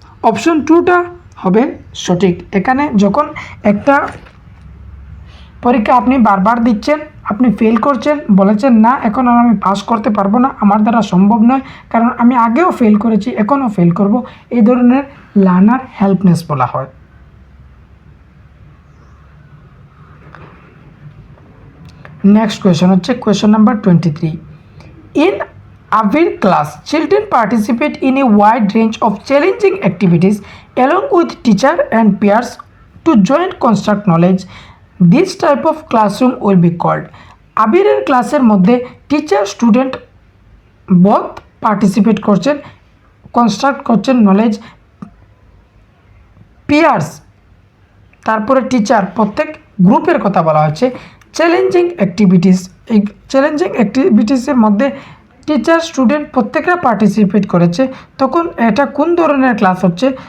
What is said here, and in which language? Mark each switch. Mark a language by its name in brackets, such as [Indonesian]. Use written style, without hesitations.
[Bangla] Option 2টা হবে সঠিক। এখানে যখন একটা পরীক্ষা আপনি বারবার দিচ্ছেন, আপনি ফেল করছেন, বলেছেন না এখন আর আমি পাস করতে পারবো না, আমার দ্বারা সম্ভব নয়, কারণ আমি আগেও ফেল করেছি, এখনও ফেল করব, এই ধরনের লার্নার হেল্পনেস বলা হয়। [English] Next question হচ্ছে question number 23, in Avir class, children participate in a wide range of challenging activities along with teacher and peers to join construct knowledge. This type of classroom will be called. [Bangla] আবিরের ক্লাসের মধ্যে teacher student both participate করছেন, construct করছেন knowledge, pears তারপরে teacher, প্রত্যেক গ্রুপের কথা বলা হচ্ছে। চ্যালেঞ্জিং অ্যাক্টিভিটিস, এই চ্যালেঞ্জিং অ্যাক্টিভিটিসের মধ্যে টিচার স্টুডেন্ট প্রত্যেকরা পার্টিসিপেট করেছে, তখন এটা কোন ধরনের ক্লাস হচ্ছে?